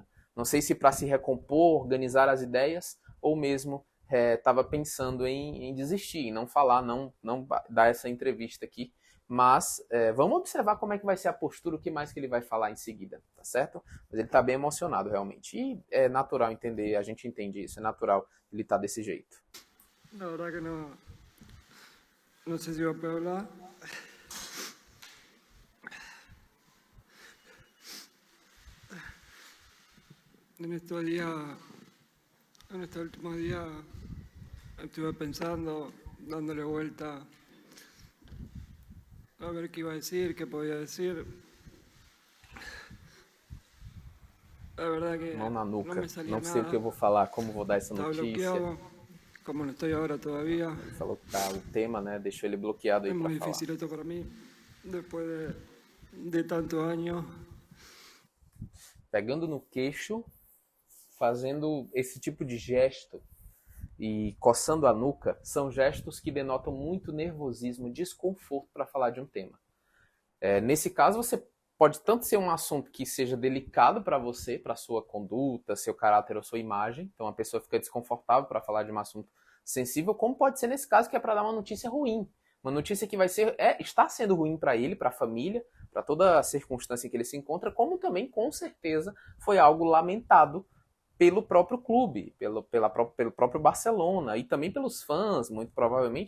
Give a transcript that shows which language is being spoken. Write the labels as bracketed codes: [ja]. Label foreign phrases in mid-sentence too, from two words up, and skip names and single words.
[pt] Não sei se para se recompor, organizar as ideias, ou mesmo estava pensando em desistir, em não falar, não dar essa entrevista aqui. Mas vamos observar como é que vai ser a postura, o que mais que ele vai falar em seguida, tá certo? Mas ele está bem emocionado realmente. E é natural entender, a gente entende isso, é natural ele estar desse jeito. [es] La verdad que no sé si va a poder hablar. En estos últimos días, estuve pensando, dándole vuelta a ver qué iba a decir, qué podía decir. La verdad que [pt] Mão na nuca, [es] no me salía [pt] não sei o [es] nada. [pt] que eu vou falar, como vou dar essa [es] Estaba [pt] notícia. [es] bloqueado, como no estoy ahora todavía. [pt] Ele falou que o tema, né, deixou ele bloqueado aí [es] Es [pt] para [es] muy [pt] falar. [es] difícil esto para mí, después de tantos años. [pt] Pegando no queixo, fazendo esse tipo de gesto e coçando a nuca, são gestos que denotam muito nervosismo, desconforto para falar de um tema. Nesse caso, você pode tanto ser um assunto que seja delicado para você, para sua conduta, seu caráter ou sua imagem, então a pessoa fica desconfortável para falar de um assunto sensível, como pode ser nesse caso que é para dar uma notícia ruim, uma notícia que está sendo ruim para ele, para a família, para toda a circunstância em que ele se encontra, como também, com certeza, foi algo lamentado pelo próprio clube, pelo próprio Barcelona e também pelos fãs, muito provavelmente.